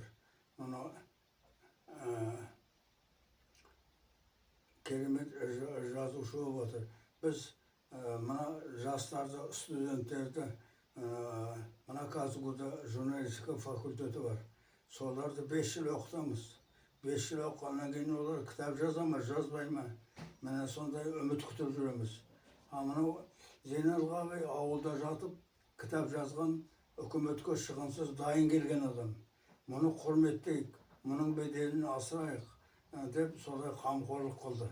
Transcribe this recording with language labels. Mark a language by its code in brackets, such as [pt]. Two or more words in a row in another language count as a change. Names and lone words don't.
[kk] Мына керемет жазушы болып отыр. Біз мына жастарды, студенттерді, мына Казгуда журналистика факультеті бар. Соларды 5 жыл оқытамыз. 5 жыл оқығаннан кейін олар кітап жаза ма, жазбай ма? Міне сондай үміт күтіп жүреміз. Мынау Зейнел абай ауылда жатып, кітап жазған, үкіметке шығынсыз дайын келген адам. Мұны құрметтейік, мұның беделін асырайық деп сондай қамқорлық қылды.